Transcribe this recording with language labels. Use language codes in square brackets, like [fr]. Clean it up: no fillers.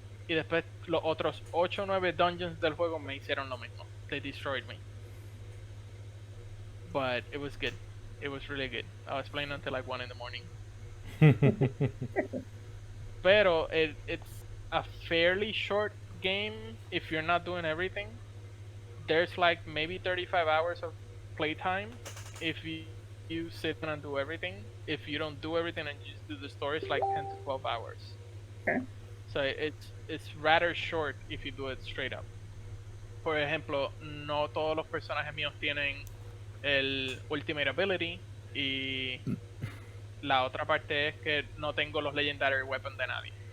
[es] Y después los otros 8 o 9 dungeons del juego me hicieron lo mismo. [en] They destroyed me. But it was good. It was really good. I was playing until like 1 in the morning. Pero it's a fairly short game if you're not doing everything. There's like maybe 35 hours of playtime if you sit down and do everything. If you don't do everything and you just do the story, it's like 10 to 12 hours. Okay. So it's rather short if you do it straight up. [es] Por ejemplo, no todos los personajes míos tienen el Ultimate Ability, y la otra parte es que no tengo los Legendary Weapons de nadie.